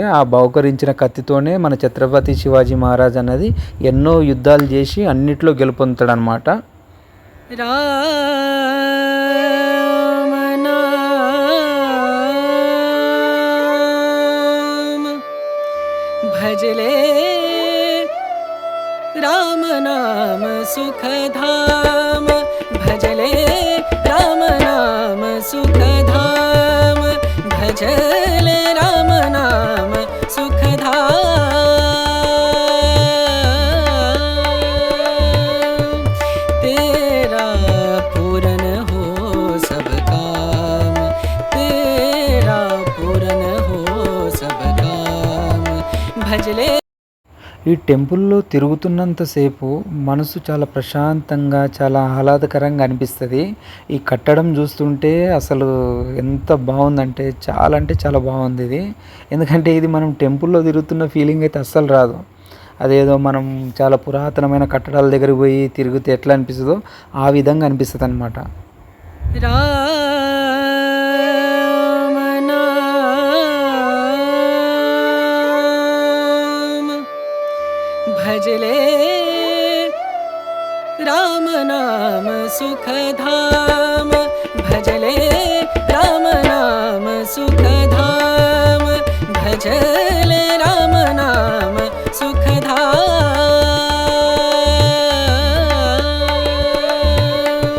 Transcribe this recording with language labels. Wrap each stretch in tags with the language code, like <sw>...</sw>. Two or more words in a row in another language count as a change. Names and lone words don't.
<te>ఆ బహుకరించిన కత్తితోనే మన ఛత్రపతి శివాజీ మహారాజ్ అనేది ఎన్నో యుద్ధాలు చేసి అన్నిట్లో గెలుపొందుతాడనమాట.</te> <hi>భజలే राम नाम सुख धाम, भजले राम नाम सुख धाम, भजले राम नाम सुख धाम. तेरा पूरन हो सब काम, तेरा पूरन हो सब काम, भजले.</hi> <te>ఈ టెంపుల్లో తిరుగుతున్నంతసేపు మనసు చాలా ప్రశాంతంగా, చాలా ఆహ్లాదకరంగా అనిపిస్తుంది. ఈ కట్టడం చూస్తుంటే అసలు ఎంత బాగుందంటే చాలా బాగుంది ఇది. ఎందుకంటే ఇది మనం టెంపుల్లో తిరుగుతున్న ఫీలింగ్ అయితే అస్సలు రాదు. అదేదో మనం చాలా పురాతనమైన కట్టడాల దగ్గర పోయి తిరిగితే ఎట్లా అనిపిస్తుందో ఆ విధంగా అనిపిస్తుంది అనమాట.</te> <hi>भजले राम नाम सुख धाम, भजले राम नाम सुख धाम, भजले राम नाम सुख धाम.</hi>